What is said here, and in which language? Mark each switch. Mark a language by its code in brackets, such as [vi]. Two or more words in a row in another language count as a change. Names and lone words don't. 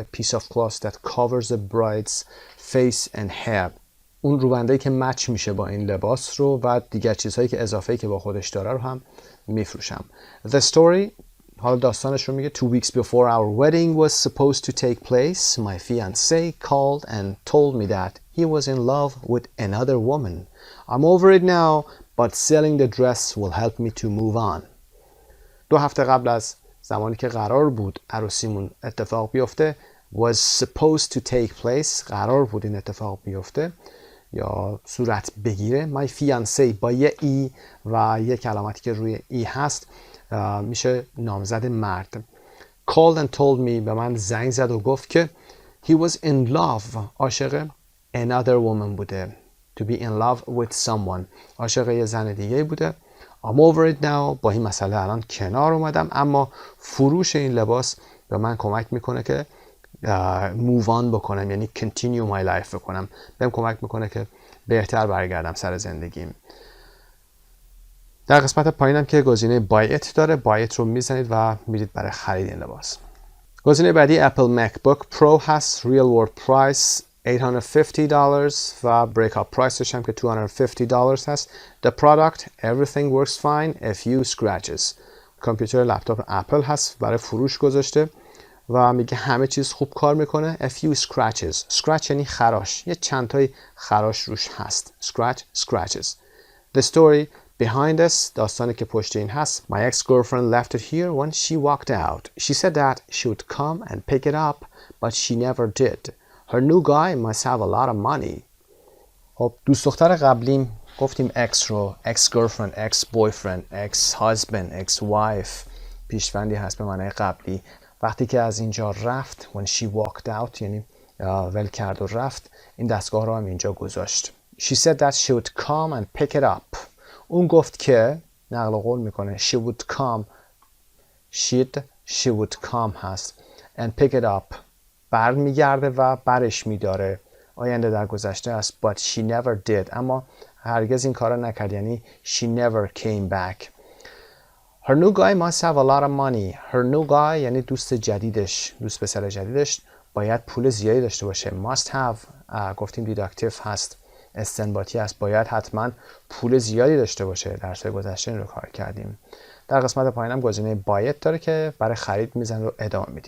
[en] piece of cloth that covers the bride's face and hair. [fa] اون روبنده‌ای که مچ میشه با این لباس رو و دیگر چیزهایی که اضافه‌ای که با خودش داره رو هم میفروشم. [en] the story، [fa] حالا داستانش رو میگه. [en] 2 weeks before our wedding was supposed to take place, my fiancé called and told me that he was in love with another woman. I'm over it now, but selling the dress will help me to move on. [fa] 2 هفته قبل از زمانی که قرار بود عروسیمون اتفاق بیفته، [en] was supposed to take place، [fa] قرار بود این اتفاق بیفته یا صورت بگیره. [en] my fiancé [fa] با یه ای و یه کلماتی که روی ای هست میشه نامزد مرد. [en] called and told me، [fa] به من زنگ زد و گفت که [en] he was in love، [fa] عاشق [en] another woman [fa] بوده. [en] to be in love with someone، [fa] عاشق یه زن دیگه بوده. [en] I'm over it now، [fa] با این مسئله الان کنار اومدم. اما فروش این لباس به من کمک میکنه که [en] move on [fa] بکنم، یعنی [en] continue my life [fa] بکنم. بهم کمک میکنه که بهتر برگردم سر زندگیم. در قسمت پایینم که گزینه [en] buy it [fa] داره، [en] buy it [fa] رو میزنید و میرید برای خرید این لباس. گزینه بعدی اپل مکبوک پرو هست. [en] real world price $850 و break up priceش [fa] هم که [en] $250 هست. the product everything works fine a few scratches. [fa] کامپیوتر لپتاپ اپل هست، برای فروش گذاشته و میگه همه چیز خوب کار میکنه. [en] a few scratches، [fa] scratch یعنی خراش، یه چند تای خراش روش هست. [en] scratches. the story behind us، [fa] داستانی که پشت این هست. [en] my ex-girlfriend left it here when she walked out. she said that she would come and pick it up but she never did. her new guy must have a lot of money. [fa] خب دوست دختر قبلیم گفتیم ex رو، [en] ex-girlfriend، ex-boyfriend، ex-husband، ex-wife، [fa] پیشوندی هست به معنی قبلی. وقتی که از اینجا رفت [en] when she walked out [fa] یعنی ول کرد و رفت، این دستگاه رو هم اینجا گذاشت. [en] she said that she would come and pick it up. [fa] اون گفت که، نقل قول میکنه، [en] she would come، she would come هست and pick it up، [fa] بر میگرده و برش میداره. آینده در گذشته است. [en] but she never did، [fa] اما هرگز این کار نکرد، یعنی [en] she never came back. her new guy must have a lot of money. her new guy [fa] یعنی دوست جدیدش، دوست پسر جدیدش باید پول زیادی داشته باشه. [en] must have [fa] گفتیم دیداکتیو هست، استنباطی است، باید حتما پول زیادی داشته باشه. درس گذشته این رو کار کردیم. در قسمت پایینم گزینه باید داره که برای خرید میزن رو ادامه میدیم.